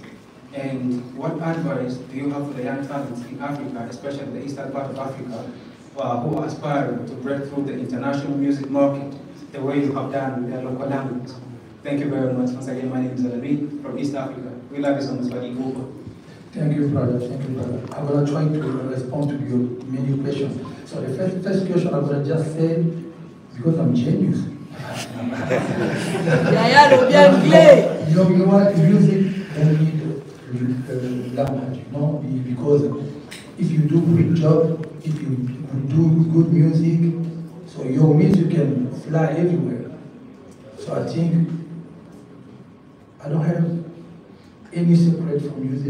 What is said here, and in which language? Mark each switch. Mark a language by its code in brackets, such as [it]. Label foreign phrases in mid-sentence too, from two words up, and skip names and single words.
[en] And what advice do you have for the young talents in Africa, especially the eastern part of Africa, who aspire to break through the international music market the way you have done with their local language? Thank you very much. Once again, my name is Alamin from East Africa. We love you so much, Fali Ipupa. Thank you, brother. Thank you, brother. I'm going to try to respond to your many questions. So the first question I'm going to just say, because I'm genius. [ln] Yaya Lobby anglais. [en] You know what? Music don't need language, you know, because if you do a good job, if you do good music, so your music can fly everywhere. So I think I don't have any secret for music.